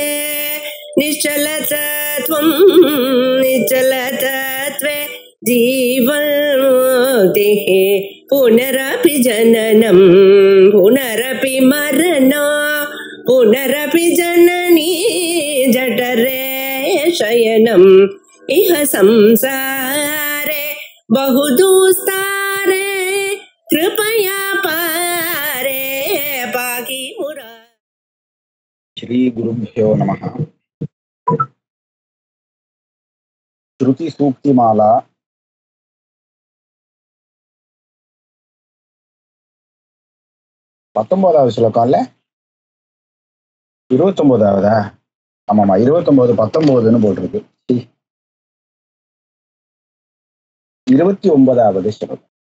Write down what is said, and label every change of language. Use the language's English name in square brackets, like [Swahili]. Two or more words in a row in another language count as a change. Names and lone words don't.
[Sanskrit] निश्चलतत्वं निश्चलतत्वे जीवन्मुक्तिः पुनरपि जननं पुनरपि मरणं पुनरपि जननी जठरे शयनम् इह संसारे बहुदुस्तारे कृपया पारे पाहि मुरा। श्री गुरुभ्यो नमः। [Tamil] श्रुति सूक्तिमाला 19வது ஸ்லோகம் இல்ல 29வதா? ஆமாமா 29 19ன்னு போட்டிருக்கு. 29வது ஸ்லோகம்.